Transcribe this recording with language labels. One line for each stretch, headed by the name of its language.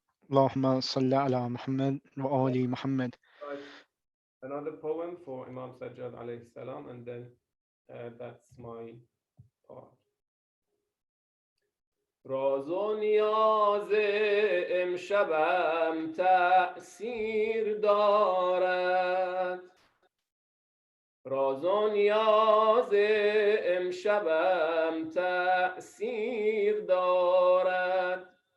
Arabic: اللهم صل على محمد وآل محمد.
English: Another poem for Imam Sajjad alayhi salam, and then that's my part.
Persian: راز و نیاز امشبم تأثیر دارد، راز و نیاز امشبم تأثیر دارد.